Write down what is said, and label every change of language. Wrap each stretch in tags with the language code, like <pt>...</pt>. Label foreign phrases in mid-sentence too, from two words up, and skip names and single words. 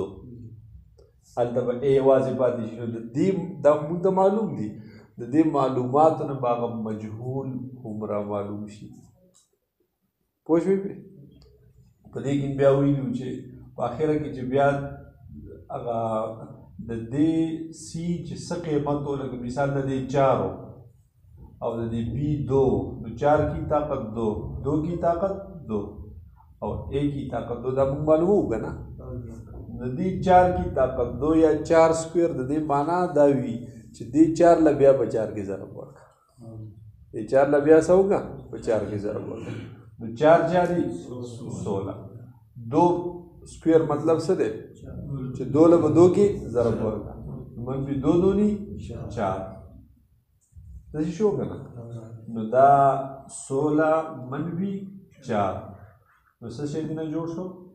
<ps>هلته به اے یوازې پاتې شي نو د دې دا موږ ته معلوم دي، د دې معلوماتو نه به هغه مجهول هم را معلوم شي. پوه شوې؟ په دې کې بیا ویلو چې په اخره کې چې بیا هغه د دې سی چې څه قیمت و، لکه مثال د دې 4 او د دې بی 2 نو 4</ps> <ur>کی طاقت 2 2 کی طاقت 2 اور اے کی طاقت 2</ur> <ps>دا موږ معلوموو که نه؟ د دې 4 کې طاقت 2 یا 4 سکویر د دې معنا دا وي چې دې 4 له بیا په 4 کې ضرب ورکړه دې 4 له بیا څه وکړه په 4 کې ضرب ورکړه نو 4 4 دي 16 2 سکویر مطلب څه دی چې 2 له 2 کې ضرب ورکړه منفي 2 دوني 4 داسې شو که نه نو دا 16 منفي 4 نو څه شی نه جوړ شو</ps>